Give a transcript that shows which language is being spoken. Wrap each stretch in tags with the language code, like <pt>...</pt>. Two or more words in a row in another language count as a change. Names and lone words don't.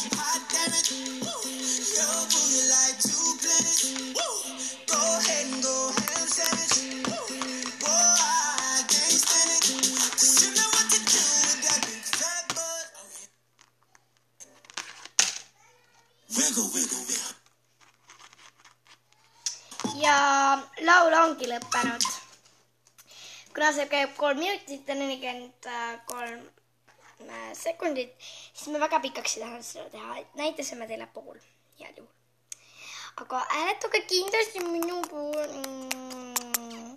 <en>Hot damn it, your booty like 2 planets. Go ahead and go ham sandwich. Whoa, I can't stand it. 'Cause you know what to do with that big fat butt. Wiggle, wiggle, wiggle.</en> <et>Ja laul ongi lõppenud. Kuna see käib 3 minutit ja 43 sekundit, siis me väga pikaks ei taha seda teha. Näitasime teile pool head juhul. Aga hääletage kindlasti minu poolt.</et>